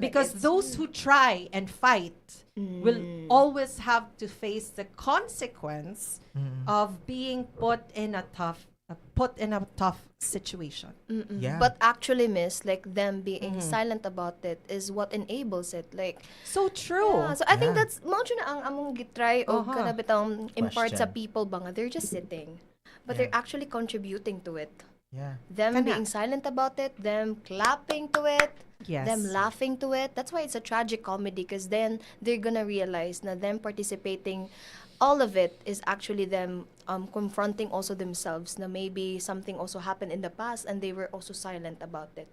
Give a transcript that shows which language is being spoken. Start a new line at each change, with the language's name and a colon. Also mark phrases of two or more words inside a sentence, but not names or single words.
English: Because those who try and fight will always have to face the consequence of being put in a tough situation. Yeah. But actually, miss, like them being silent about it is what enables it. Like, So true. yeah, so I think Yeah.
Cebuano: that's mao na ang among gitry o kana bitang impart sa
English: Question. people
Cebuano: ba nga
English: they're just sitting, but they're actually contributing to it. Yeah. Them Kana. being silent about it, them clapping to it, Yes. them laughing to it. That's why it's a tragic comedy, because then they're gonna realize na them participating, all of it is actually them confronting also themselves na maybe something also happened in the past and they were also silent about it.